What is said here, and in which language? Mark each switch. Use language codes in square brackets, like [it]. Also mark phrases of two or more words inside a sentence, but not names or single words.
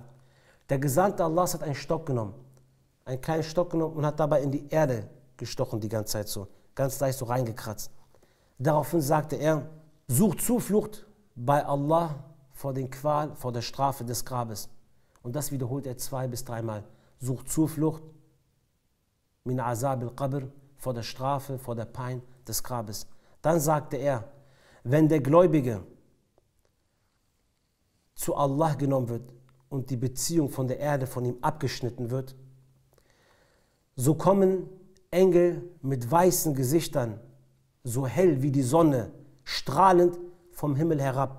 [de] Der Gesandte Allahs hat einen Stock genommen, einen kleinen Stock genommen und hat dabei in die Erde gestochen die ganze Zeit so, ganz leicht so reingekratzt. Daraufhin sagte er, sucht Zuflucht bei Allah vor den Qual, vor der Strafe des Grabes. Und das wiederholt er 2 bis 3 Mal. Sucht Zuflucht [ar] من عذاب القبر, [de] vor der Strafe, vor der Pein des Grabes. Dann sagte er, wenn der Gläubige zu Allah genommen wird und die Beziehung von der Erde von ihm abgeschnitten wird, so kommen Engel mit weißen Gesichtern, so hell wie die Sonne, strahlend vom Himmel herab.